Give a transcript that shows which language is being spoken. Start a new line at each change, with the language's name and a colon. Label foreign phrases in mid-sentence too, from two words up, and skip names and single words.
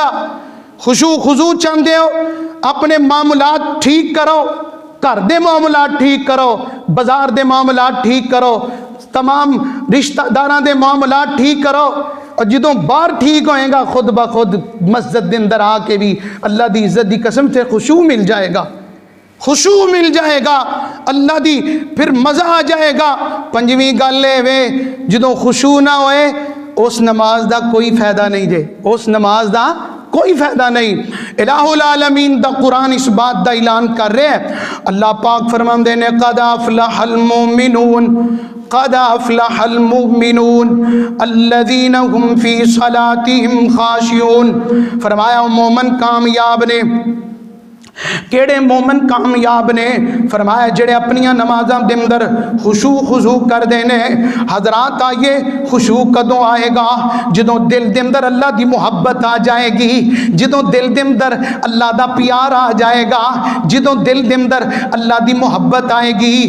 Punjabi: خشوع خضوع چاہندے ہو اپنے معاملات ٹھیک کرو، گھر دے معاملات ٹھیک کرو، بازار دے معاملات ٹھیک کرو، تمام رشتہ داراں دے معاملات ٹھیک کرو. اور جدوں باہر ٹھیک ہوئے گا خود بخود مسجد دے اندر آ کے بھی اللہ دی عزت دی قسم سے خشوع مل جائے گا، خشوع مل جائے گا اللہ دی، پھر مزہ آ جائے گا. پنجویں گل اے وے جدوں خشوع نہ ہوئے اس نماز دا کوئی فائدہ نہیں جے، اس نماز دا کوئی فائدہ نہیں. الہ العالمین دا قرآن اس بات دا اعلان کر رہے ہیں. اللہ پاک فرماندے نے
Arabic: قد افلح المؤمنون قد افلح المؤمنون الذین هم فی صلاتهم خاشعون.
Punjabi: فرمایا مومن کامیاب نے. کیڑے مومن کامیاب نے؟ فرمایا جڑے اپنی نمازاں دے اندر خشوع خضوع کر دینے. حضرات آئیے خشوع کدوں آئے گا؟ جدوں دل دے اندر اللہ دی محبت آ جائے گی، جدوں دل دے اندر اللہ دا پیار آ جائے گا، جدوں دل دے اندر اللہ دی محبت آئے گی.